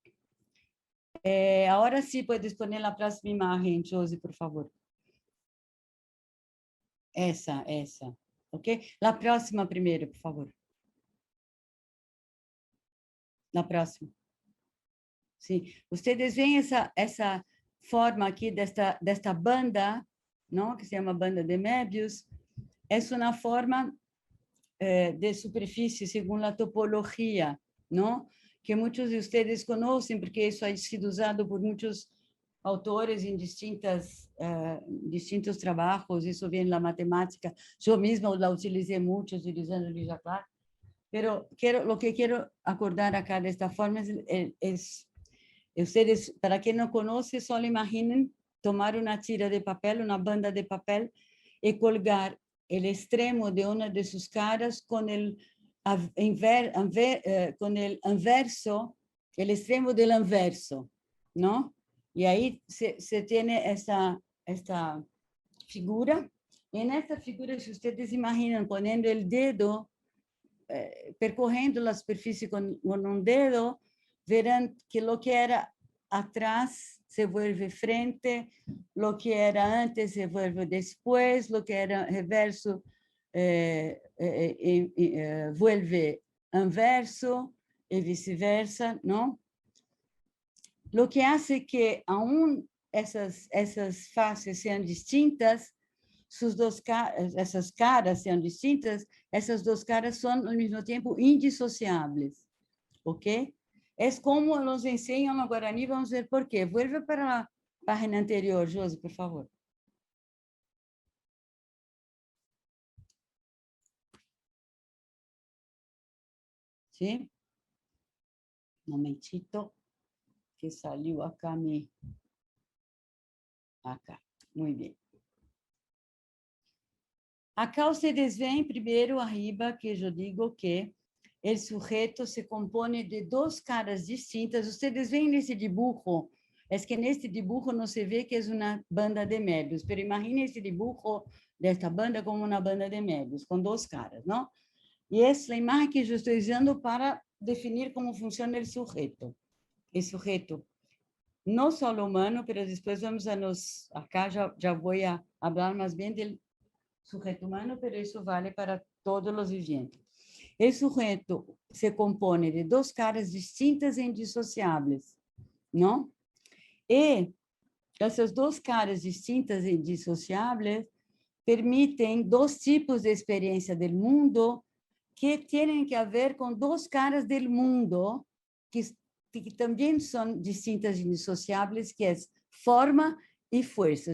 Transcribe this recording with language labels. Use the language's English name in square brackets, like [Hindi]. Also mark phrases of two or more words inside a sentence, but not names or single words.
[Spanish] Ahora sí, puedes poner la próxima imagen, Josie, por favor. Esa. ¿Ok? La próxima primero, por favor. La próxima. Sí. Ustedes ven [Portuguese] essa forma aqui desta banda, não? Que se chama banda de Möbius. É uma forma de superfície segundo a topologia, não? Que muitos de vocês conhecem, porque isso [Spanish] ha sido [Portuguese] usado por muitos autores em distintos trabalhos, isso vem na matemática. Eu mesma la utilizei muito, utilizando o Jacquard. [Spanish] Pero lo que quiero acordar acá de esta forma es ustedes, para quien no conoce, solo imaginen tomar una tira de papel, una banda de papel, y colgar el extremo de una de sus caras con el anverso, el extremo del anverso, ¿no? Y ahí se tiene esta figura. Y en esta figura, si ustedes imaginan poniendo el dedo, [Portuguese] percorrendo a superfície com um dedo, verão que [Spanish] lo que era atrás se vuelve frente, lo que era antes se vuelve después, lo que era reverso vuelve anverso e vice-versa, ¿no? Lo que hace que aún [Portuguese] essas faces sejam distintas, essas caras sejam distintas, essas duas caras são, ao mesmo tempo, indissociáveis, ok? É como nos ensinam no Guarani, vamos ver por quê. Vuelve para a página anterior, Josi, por favor. Sim? Um momentito, que saiu [Spanish] acá, acá, [Portuguese] muito bem. [Spanish] Acá ustedes ven primero arriba que yo digo que el sujeto se compone de dos caras distintas. Ustedes ven nesse dibujo, es que neste dibujo no se ve que es una banda de Möbius, pero imagine ese dibujo de esta banda como una banda de Möbius, con dos caras, ¿no? Y es la imagen que yo estoy usando para definir cómo funciona el sujeto. El sujeto, no solo humano, pero después vamos a acá ya voy a hablar más bien del sujeto humano, pero eso vale para todos los vivientes. El sujeto se compone de dos caras distintas [Portuguese] e indissociáveis, não? E essas duas caras distintas e indissociáveis permitem dois tipos de experiência do mundo que têm que ver com duas caras do mundo que também são distintas e indissociáveis, que é forma e forças.